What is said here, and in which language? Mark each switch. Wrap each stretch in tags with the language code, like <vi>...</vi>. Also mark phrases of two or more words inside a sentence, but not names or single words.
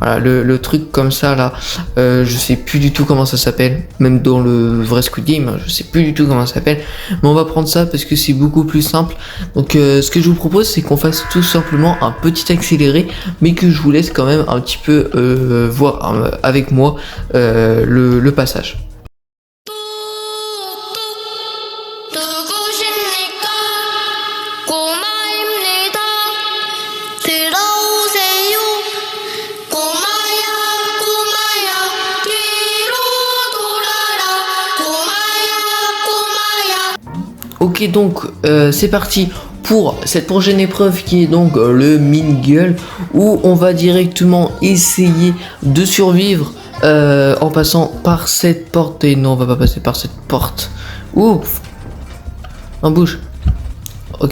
<fr>Voilà, le truc comme ça là, je sais plus du tout comment ça s'appelle, même dans le vrai Squid Game, hein, je sais plus du tout comment ça s'appelle, mais on va prendre ça parce que c'est beaucoup plus simple. Donc ce que je vous propose, c'est qu'on fasse tout simplement un petit accéléré, mais que je vous laisse quand même un petit peu voir avec moi le passage.</fr> <ko>누구십니까? 꼬마입니다. 들어오세요. 꼬마야, 꼬마야, 뒤로 돌아라. 꼬마야, 꼬마야.</ko> <fr>Ok, donc c'est parti pour cette prochaine épreuve qui est donc le Mingle, où on va directement essayer de survivre en passant par cette porte. Et non, on va pas passer par cette porte. Ouf, en bouge. Ok.</fr>